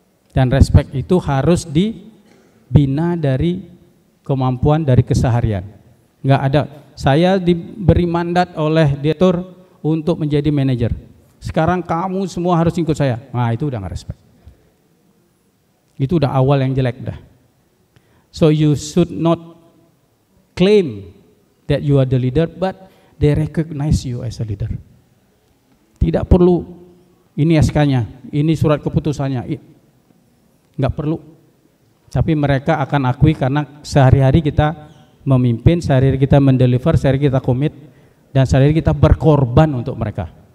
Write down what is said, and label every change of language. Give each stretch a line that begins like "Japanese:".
Indonesian: Dan respect itu harus dibina dari kemampuan, dari keseharian. Nggak ada, saya diberi mandat oleh direktur untuk menjadi manajer. Sekarang kamu semua harus ikut saya. Nah, itu udah nggak respect. Itu udah awal yang jelek dah.
English: So you should not claim that you are the leader, but they recognize you as a leader.
Indonesian: Tidak perlu ini SK-nya, ini surat keputusannya, nggak perlu. Tapi mereka akan akui karena sehari-hari kita memimpin, sehari-hari kita mendeliver, sehari-hari kita komit, dan sehari-hari kita berkorban untuk mereka.